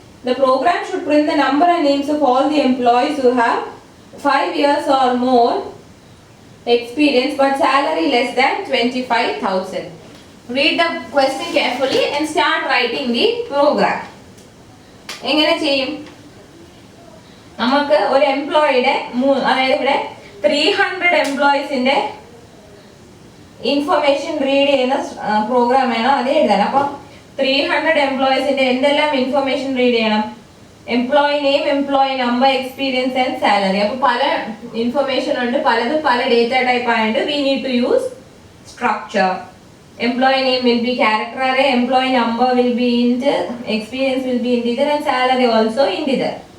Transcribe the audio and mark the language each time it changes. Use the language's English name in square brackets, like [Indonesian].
[English] The program should print the number and names of all the employees who have 5 years or more experience but salary less than 25,000. Read the question carefully and start writing the program. [Malayalam] എങ്ങനെ ചെയ്യും? നമുക്ക് ഒരു എംപ്ലോയിയുടെ അതായത് ഇവിടെ 300 എംപ്ലോയീസിന്റെ information read ചെയ്യുന്ന programme വേണം അത് എഴുതാൻ. അപ്പം 300 എംപ്ലോയീസിന്റെ എന്തെല്ലാം ഇൻഫർമേഷൻ റീഡ് ചെയ്യണം? Employee name, employee number, experience and salary. അപ്പോൾ പല ഇൻഫർമേഷൻ ഉണ്ട്, പലതും പല ഡേറ്റ ടൈപ്പ് ആയതുകൊണ്ട് [English] We need to use structure. Employee name will be character array, employee number will be int, experience will be integer and salary also integer.